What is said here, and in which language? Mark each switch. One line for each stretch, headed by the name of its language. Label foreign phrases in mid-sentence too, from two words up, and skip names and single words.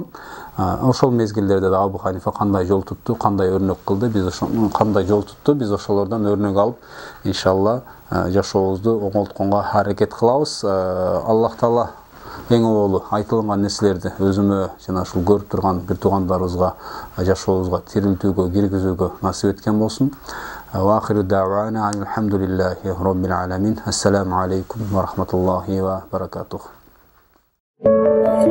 Kyrgyz: Ошол мезгилдерде да Абу Ханифа кандай жол тутту, кандай өрнөк кылды, биз ошолордон өрнөк алып, иншалла жашообузду оңолтконго аракет кылабыз. Аллах Таала эң оболу айтылган нерселерди өзүмө жана ушул көрүп турган бир туугандарыбызга жашообузга тирилтүүгө, киргизүүгө насип эткен болсун.
Arabic: وآخر دعوانا الحمد لله رب العالمين. السلام عليكم ورحمة الله وبركاته.